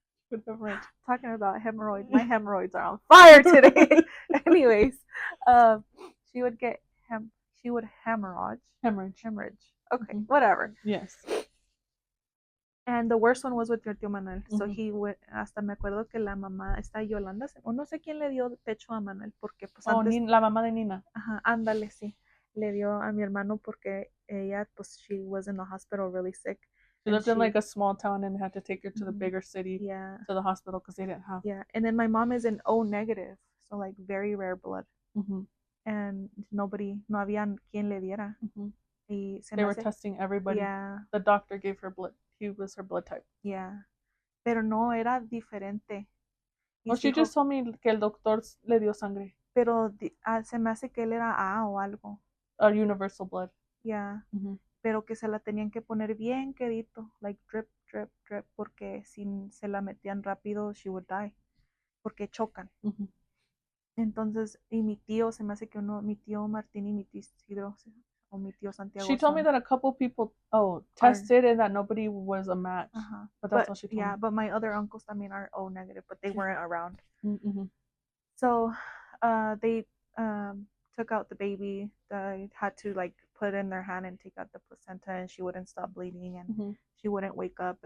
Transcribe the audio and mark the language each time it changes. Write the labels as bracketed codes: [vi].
[en] With hemorrhage. Talking about hemorrhoids. My hemorrhoids are on fire today. Anyways, she would get she would hemorrhage. Okay, whatever. Yes. And the worst one was with your tío Manuel. So he would, [es] hasta me acuerdo que la mamá, esta Yolanda, o no sé quién le dio pecho a Manuel, porque pues antes... la mamá de Nina. Ajá, ándale, sí. Le dio a mi hermano porque ella, pues, [en] she was in the hospital really sick. She lived in like a small town and had to take her to the bigger city, to the hospital because they didn't have. Yeah, and then my mom is an O negative, so like very rare blood. [es] And no había quien le diera. [en] They were testing everybody. Yeah. The doctor gave her blood. He was her blood type. [es] Yeah. Pero no, era diferente. [en] Well, she just told me [es] que el doctor le dio sangre. Pero se me hace que él era A o algo. [en] A universal blood. Yeah. [es] Pero que se la tenían que poner bien quedito. [en] Like drip, drip, drip. [es] Porque si se la metían rápido, [en] she would die. [es] Porque chocan. Entonces, y mi tío, se me hace que mi tío Martín y mi tío Isidro, o mi tío Santiago. [en] She told me that a couple people tested and that nobody was a match. But that's all she told me. Yeah, but my other uncles [es] también [en] are O negative, but they weren't around. So they took out the baby. They had to like put in their hand and take out the placenta, and she wouldn't stop bleeding, and she wouldn't wake up.